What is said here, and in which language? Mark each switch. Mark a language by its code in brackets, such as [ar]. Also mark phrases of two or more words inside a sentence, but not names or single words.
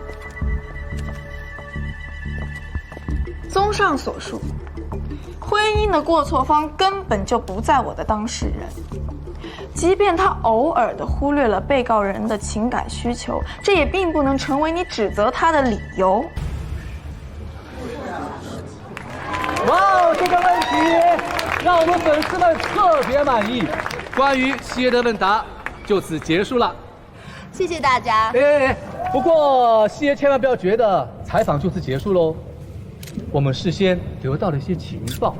[zh] 綜上所述，婚姻的過錯方根本就不在我的當事人。即便他偶爾的忽略了被告人的情感需求，這也並不能成為你指責他的理由。哇，這個問題讓我們粉絲們特別滿意。關於西耶的問答就此結束了，謝謝大家。不過西耶千萬不要覺得採訪就此結束嘍，我們事先得到了一些情報。